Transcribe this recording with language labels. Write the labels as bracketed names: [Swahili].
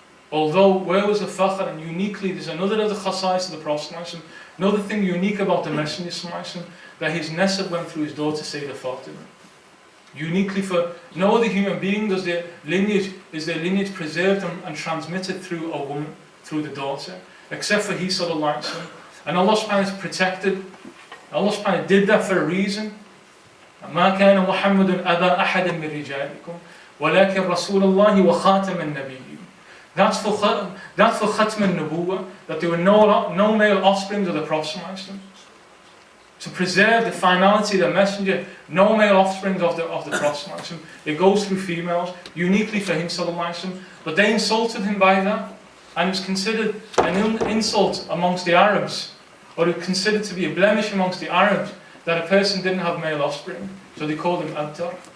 [English] Although, where was the fakhr? And uniquely, there's another of the khasais of the Prophet, another thing unique about the messenger, that his nasab went through his daughter Sayyidah Fatima. Uniquely for no other human being is their lineage preserved and transmitted through a woman, through the daughter, except for he sallallahu alaihi wasallam. And Allah subhanahu wa ta'ala protected. Allah subhanahu wa ta'ala did that for a reason. [Arabic] ما كان محمد أبا أحد من رجالكم ولكن رسول الله وخاتم النبيين. [English] That's for Khatm al-Nubuwwah, that there were no male offspring of the Prophet. To preserve the finality of the messenger, no male offspring of the Prophet. It goes through females, uniquely for him. But they insulted him by that, and it was considered an insult amongst the Arabs, or it was considered to be a blemish amongst the Arabs, that a person didn't have male offspring. So they called him Abtar.